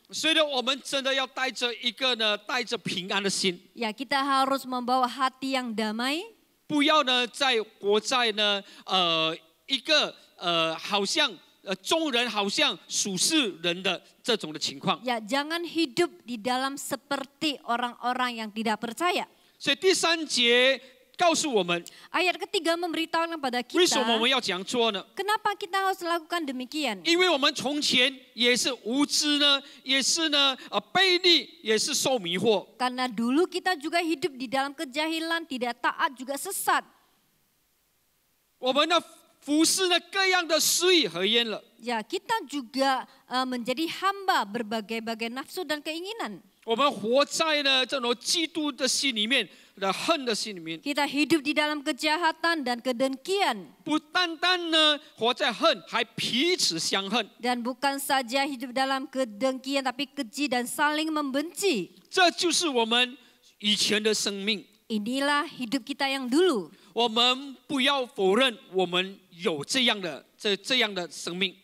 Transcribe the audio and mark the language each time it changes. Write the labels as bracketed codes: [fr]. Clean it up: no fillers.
[zh] 所以呢，我们真的要带着一个呢，带着平安的心， [id] Ya, kita harus membawa hati yang damai. [zh] 不要呢活在呢一个好像众人好像属世人的这种的情况。 [id] Ya, jangan hidup di dalam seperti orang-orang yang tidak percaya. [zh] 所以第3节告诉我们， [id] Ayat ketiga memberitahukan kepada [zh] 为什么我 [id] kita [zh] 们要这样做呢？ [id] kenapa kita harus lakukan demikian. [zh] 因为我们从前也是无知呢，也是呢悖逆，也是受迷惑。 [id] Karena dulu kita juga hidup di dalam kejahilan, tidak taat juga sesat. [zh] 我们呢服侍呢各样的水和烟了。 [id] Ya, kita juga menjadi hamba berbagai-bagai nafsu dan keinginan. [zh] 我们活在呢这种嫉妒的心里面，的恨的心里面。 [id] Kita hidup di dalam kejahatan dan kedengkian. [zh] 不单单呢活在恨，还彼此相恨。 [id] Dan bukan saja hidup dalam kedengkian, tapi keji dan saling membenci. [zh] 这就是我们以前的生命。 [id] Inilah hidup kita yang dulu. [zh] 我们不要否认，我们有这样的生命。